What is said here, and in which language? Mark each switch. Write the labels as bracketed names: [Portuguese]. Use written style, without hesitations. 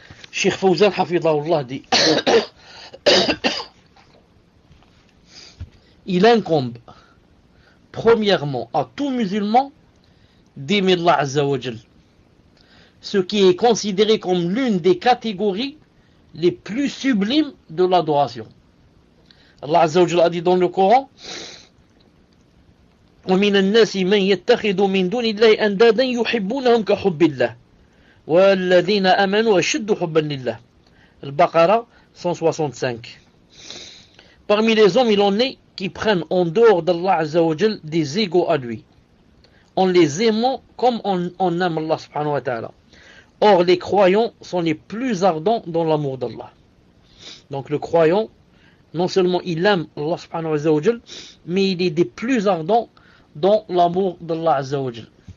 [French] Cheikh Fawzan Hafidahullah dit il incombe premièrement à tout musulman d'aimer Allah Azza wa Jal, ce qui est considéré comme l'une des catégories les plus sublimes de l'adoration. Allah Azza wa Jal a dit dans le Coran [Arabic] وَمِنَ النَّاسِ مَنْ يَتَّخِذُ مِنْ دُونِ اللَّهِ أَنْدَادًا يُحِبُّونَهُمْ كَحُبِّ اللَّهِ وَالَّذِينَ آمَنُوا أَشَدُّ حُبًّا لِلَّهِ. [French] Al-Baqarah 165. Parmi les hommes, il en est qui prennent en dehors d'Allah Azza wa Jal des égaux à lui, en les aimant comme on aime Allah subhanahu wa ta'ala. Or, les croyants sont les plus ardents dans l'amour d'Allah. Donc le croyant, non seulement il aime Allah subhanahu wa ta'ala, mais il est des plus ardents dans l'amour d'Allah Azza wa Jal.